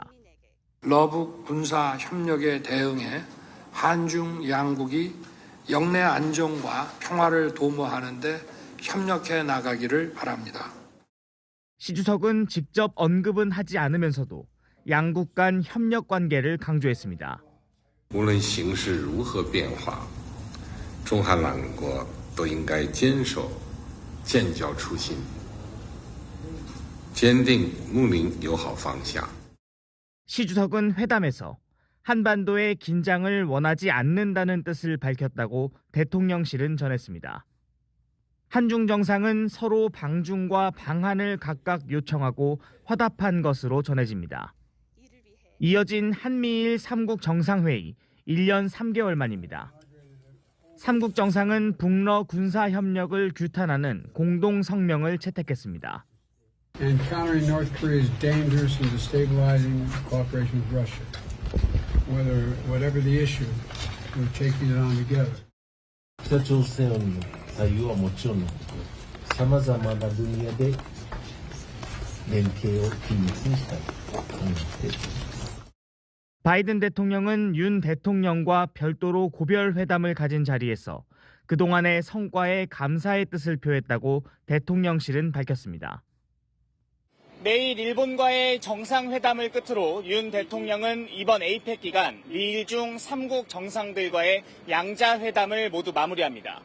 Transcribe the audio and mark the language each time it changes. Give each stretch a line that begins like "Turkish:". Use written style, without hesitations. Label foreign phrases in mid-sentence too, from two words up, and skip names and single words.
Korean: 러북 군사 협력에 대응해 한중 양국이 영내 안정과 평화를 도모하는 데 협력해 나가기를 바랍니다. 시 주석은 직접 언급은 하지 않으면서도 양국 간 협력 관계를 강조했습니다.
Chinese: 无论形势如何变化，中韩两国都应该坚守建交初心，坚定睦邻友好方向。
Korean: 시 주석은 회담에서 한반도의 긴장을 원하지 않는다는 뜻을 밝혔다고 대통령실은 전했습니다. 한중 정상은 서로 방중과 방한을 각각 요청하고 화답한 것으로 전해집니다. 이어진 한미일 3국 정상회의 1년 3개월 만입니다. 3국 정상은 북러 군사 협력을 규탄하는 공동 성명을 채택했습니다.
English: And countering North Korea's dangerous and destabilizing cooperation with Russia. Whatever the issue, we're taking it on together.
Japanese: 北朝鮮の対応はもちろんのこと、さまざまな分野で連携を緊密にしたいと考えています。
Korean: 바이든 대통령은 윤 대통령과 별도로 고별 회담을 가진 자리에서 그동안의 성과에 감사의 뜻을 표했다고 대통령실은 밝혔습니다. 내일 일본과의 정상회담을 끝으로 윤 대통령은 이번 에이펙 기간 미일 중 3국 정상들과의 양자회담을 모두 마무리합니다.